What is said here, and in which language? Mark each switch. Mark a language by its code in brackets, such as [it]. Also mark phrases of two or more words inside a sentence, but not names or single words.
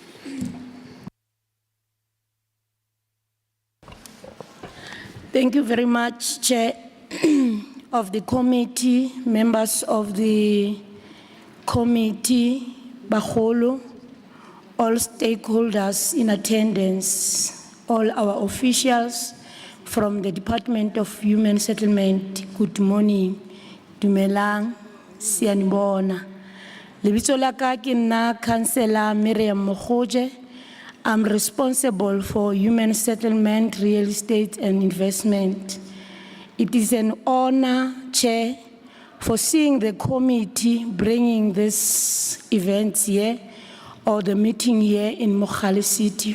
[en] Thank you very much, Chair of the committee, members of the committee, Baholo, all stakeholders in attendance, all our officials from the Department of Human Settlement. Good morning. [st] Dumelang, sianibona. Lebitso la ka ke nna Councillor Miriam Mogoje. [en] I'm responsible for human settlement, real estate and investment. It is an honor, Chair, for seeing the committee bringing this event here or the meeting here in Mogale City.